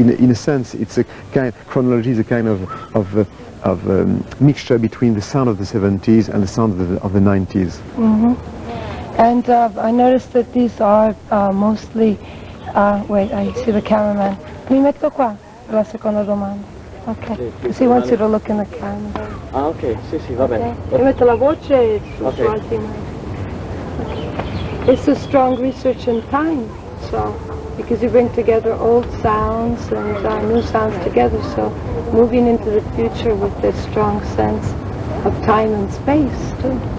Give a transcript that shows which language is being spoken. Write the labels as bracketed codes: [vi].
[en] In a sense, it's a kind. Chronologie is a kind of mixture between the sound of the 70s and the sound of the 90s. And I noticed that these are mostly, wait, I see the cameraman. [it] Mi metto qua per la seconda domanda. [en] Okay. Because he wants you to look in the camera. [it] Ah, ok, sì, va bene. Io metto la voce su [en] Okay. [it] altri mic. Okay. [en] It's a strong research in time, so, because you bring together old sounds and new sounds together, so moving into the future with this strong sense of time and space too.